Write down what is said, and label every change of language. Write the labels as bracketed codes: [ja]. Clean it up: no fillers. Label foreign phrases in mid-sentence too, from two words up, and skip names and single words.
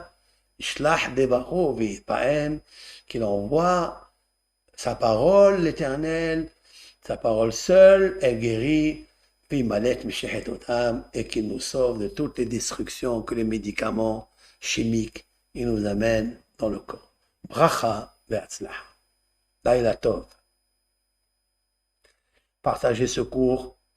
[he] שלח דברו וירפאם, [fr] qu'il envoie sa parole, l'Éternel, sa parole seule, elle guérit, [he] וימלט משחת אותם, [fr] et qu'il nous sauve de toutes les destructions que les médicaments chimiques ils nous amènent dans le corps. [he] ברכה והצלחה לילה טוב. [fr] Partagez ce cours